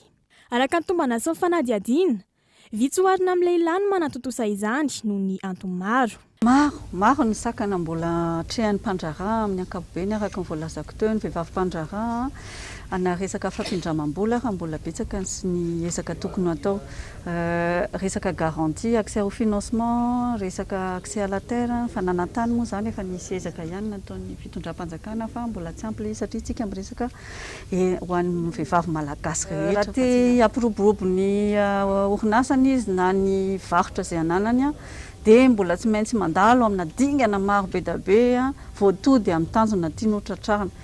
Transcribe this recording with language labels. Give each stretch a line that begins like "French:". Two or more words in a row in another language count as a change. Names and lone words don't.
Malagasy: Araka ny tombana sy ny fanadihadiana, vitsy oharina amin'ny lehilahy no manatotosa izany noho ny antony maro. Maro ny sakana mbola trehan'ny mpandraharaha amin'ny ankapobeny araka ny voalazako teo ny vehivavy mpandraharaha ana resaka fampindramam-bola raha mbola betsaka sy ny ezaka tokony atao resaka
French: garantie accès au financement
Malagasy: resaka
French: accès à la terre
Malagasy: fananantany moa zany efa nisy ezaka ihany nataon'ny fitondram-panjakana fa mbola tsy ampy satria tsika amin'ny resaka ho an'ny vehivavy malagasy rehetra ty ampiroborobo ny orinasany izy na ny varotra izay ananany dia mbola tsy maintsy mandalo amina dingana maro be da be voatody amin'ny tanjona tiany hotratrarina.